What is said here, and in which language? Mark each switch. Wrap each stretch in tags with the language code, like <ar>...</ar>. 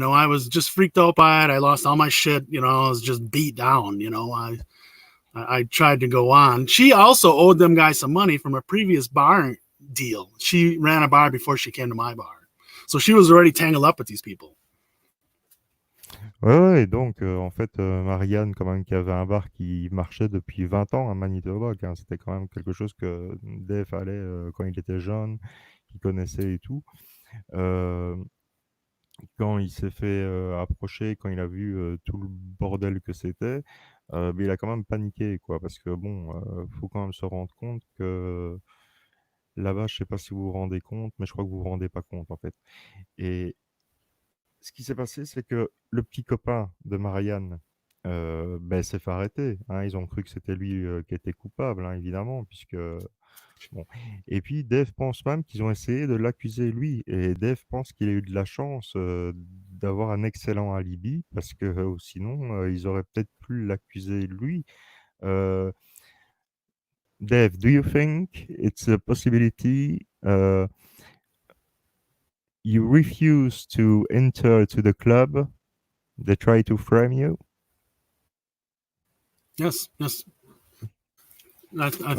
<en>I was just freaked out by it. I lost all my shit. I was just beat down. I tried to go on. She also owed them guys some money from a previous bar deal. She ran a bar before she came to my bar, so she was already tangled up with these people.</en> <fr>Ouais, ouais, donc en fait, Marianne, quand même, qui avait un bar qui marchait depuis 20 ans à Manitoba, hein, c'était quand même quelque chose que Dave allait quand il était jeune, qu'il connaissait et tout. Euh, Quand il s'est fait approcher, quand il a vu tout le bordel que c'était, mais il a quand même paniqué, quoi, parce que bon, faut quand même se rendre compte que là-bas, je sais pas si vous vous rendez compte, mais je crois que vous vous rendez pas compte, en fait. Et ce qui s'est passé, c'est que le petit copain de Marianne ben, s'est fait arrêter, hein. Ils ont cru que c'était lui qui était coupable, hein, évidemment, puisque bon. Et puis Dave pense même qu'ils ont essayé de l'accuser lui. Et Dave pense qu'il a eu de la chance d'avoir un excellent alibi, parce que sinon, ils auraient peut-être pu l'accuser lui.</fr> <en>Euh, Dave, do you think it's a possibility you refuse to enter to the club? They try to frame you? Yes, yes, I think</en>